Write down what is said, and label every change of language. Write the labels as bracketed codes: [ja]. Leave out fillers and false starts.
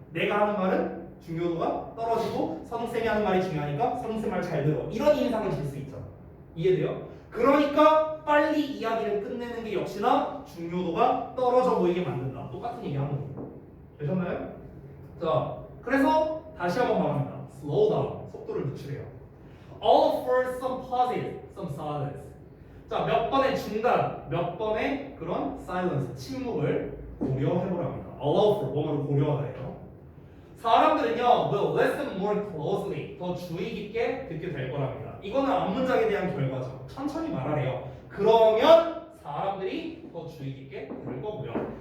[ko] 내가 하는 말은 중요도가 떨어지고 선웅쌤이 하는 말이 중요하니까 선웅쌤 말 잘 들어. 이런 인상을 줄 수 있잖아. 이해돼요? 그러니까 빨리 이야기를 끝내는 게 역시나 중요도가 떨어져 보이게 만든다. 똑같은 얘기 하는 거예요. 되셨나요? 자, 그래서 다시 한번 말합니다. [en] Slow down. [ko] 속도를 늦추래요. [en] All for some pauses, some silence. [ko] 자, 몇 번의 중단, 몇 번의 그런 silence, 침묵을 고려해보랍니다. [en] Allow for, [ko] 뭐를 고려하래요. 사람들은요, [en] will listen more closely, [ko] 더 주의 깊게 듣게 될 거랍니다. 이거는 앞문장에 대한 결과죠. 천천히 말하래요. 그러면 사람들이 더 주의 깊게 들을 거고요.